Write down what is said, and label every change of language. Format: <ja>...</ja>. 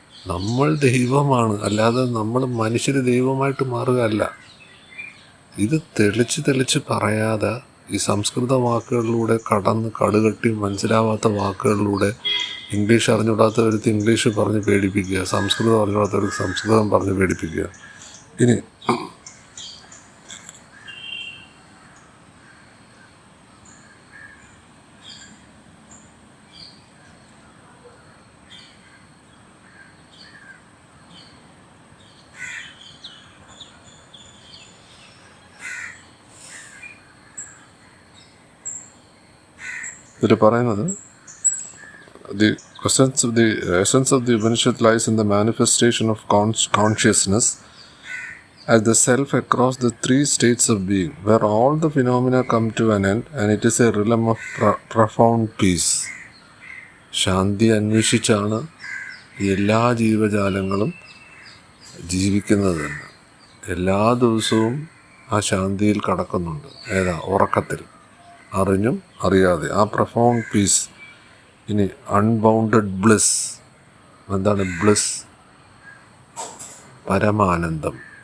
<ml>നമ്മൾ ദൈവമാണ്, അല്ലാതെ നമ്മൾ മനുഷ്യർ ദൈവമായിട്ട് മാറുകയല്ല. ഇത് തെളിച്ച് പറയാതെ ഈ സംസ്കൃത വാക്കുകളിലൂടെ കടുകട്ടി മനസ്സിലാവാത്ത വാക്കുകളിലൂടെ ഇംഗ്ലീഷ് അറിഞ്ഞുകൂടാത്തവർക്ക് ഇംഗ്ലീഷ് പറഞ്ഞ് പേടിപ്പിക്കുക, സംസ്കൃതം അറിഞ്ഞുകൂടാത്തവർക്ക് സംസ്കൃതം പറഞ്ഞ് പേടിപ്പിക്കുക. ഇനി ഇതിൽ പറയുന്നത്</ml> <en>the essence of the Upanishad lies in the manifestation of consciousness as the self across the three states of being, where all the phenomena come to an end, and it is a realm of profound peace.</en> <ml>ശാന്തി അന്വേഷിച്ചാണ് എല്ലാ ജീവജാലങ്ങളും ജീവിക്കുന്നത്. എല്ലാ ദിവസവും ആ ശാന്തിയിൽ കടക്കുന്നുണ്ട്. ഏതാ? ഉറക്കത്തിൽ, അറിഞ്ഞും അറിയാതെ. ആ പ്രൊഫൗണ്ട് പീസ്. ഇനി അൺബൗണ്ടഡ് ബ്ലിസ്. എന്താണ് ബ്ലിസ്? പരമാനന്ദം.</ml>